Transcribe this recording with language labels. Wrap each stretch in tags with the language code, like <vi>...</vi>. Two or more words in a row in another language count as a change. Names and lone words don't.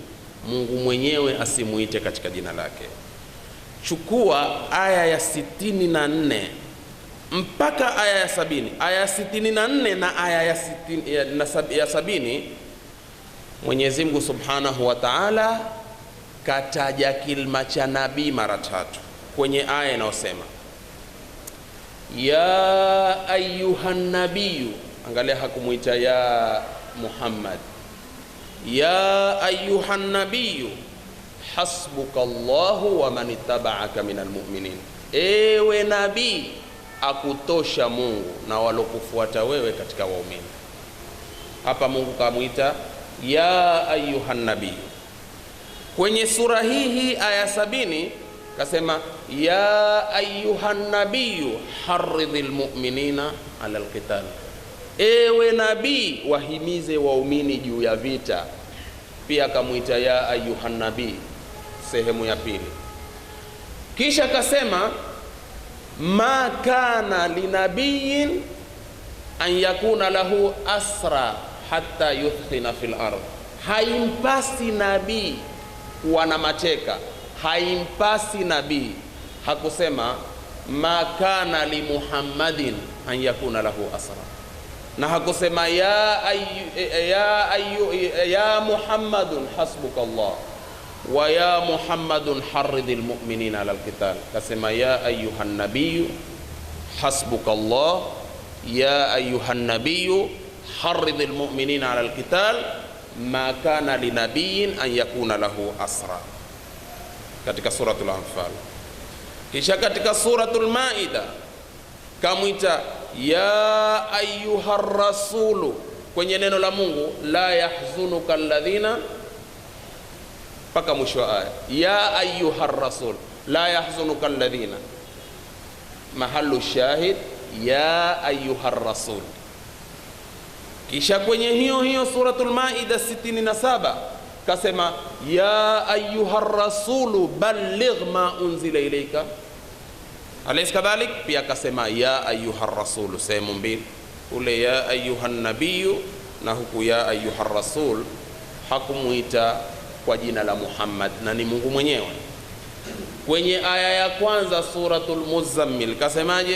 <sw>Mungu mwenyewe asimuite katika jina lake. Chukua aya ya 64 mpaka aya ya 70. Aya ya 64 na aya ya 70, Mwenyezi Mungu</sw> <ar>سبحانه وتعالى</ar> <sw>kataja kilima cha nabii mara 3 kwenye aya inayosema</sw> <ar>يا أيها النبي.</ar> <sw>Angalia, hakumuita</sw> <ar>يا محمد. يا أيها النبي حسبك الله ومن اتبعك من المؤمنين,</ar> <sw>ewe nabii akutosha Mungu na walokufuata wewe katika waumini. Hapa Mungu kamuita</sw> <ar>يا أيها النبي.</ar> <sw>Kwenye sura hii aya 70 kasema</sw> <ar>يا أيها النبي حرض المؤمنين على القتال,</ar> <sw>ewe nabii wahimize waumini juu ya vita. Pia akamuita</sw> <ar>يا أيها النبي</ar> <sw>sehemu ya pili. Kisha akasema</sw> <ar>ما كان لنبي أن يكون له أسرى حتى يثخن في الأرض,</ar> <sw>haimpasi nabii kuwa na mateka, haimpasi nabii.</sw> <ar>Hakusema ما كان لمحمد أن يكون له أسرى,</ar> <sw>na hakusema</sw> <ar>يا محمد حسبك الله ويا محمد حرض المؤمنين على القتال. Kasema يا أيها النبي حسبك الله يا أيها النبي حرض المؤمنين على القتال ما كان لنبي أن يكون له أسرى,</ar> <sw>katika suratul Anfal. Kisha katika suratul Maida kamwita</sw> <ar>يا أيها الرسول,</ar> <sw>kwenye neno la Mungu</sw> <ar>لا يحزنك الذين,</ar> <sw>paka mwisho wa aya</sw> <ar>يا أيها الرسول لا يحزنك الذين محل الشاهد يا أيها الرسول.</ar> <sw>Kisha kwenye hiyo suratul Maida 67 kasema</sw> <ar>يا أيها الرسول بلغ ما أنزل إليك أليس كذلك.</ar> <sw>Pia kasema</sw> <ar>يا أيها الرسول</ar> <sw>sehemu mbili, ule</sw> <ar>يا أيها النبي</ar> <sw>na huku</sw> <ar>يا أيها الرسول.</ar> <sw>Hakumuita kwa jina la Muhammad na ni Mungu mwenyewe. Kwenye aya ya kwanza suratul Muzammil kasemaje?</sw>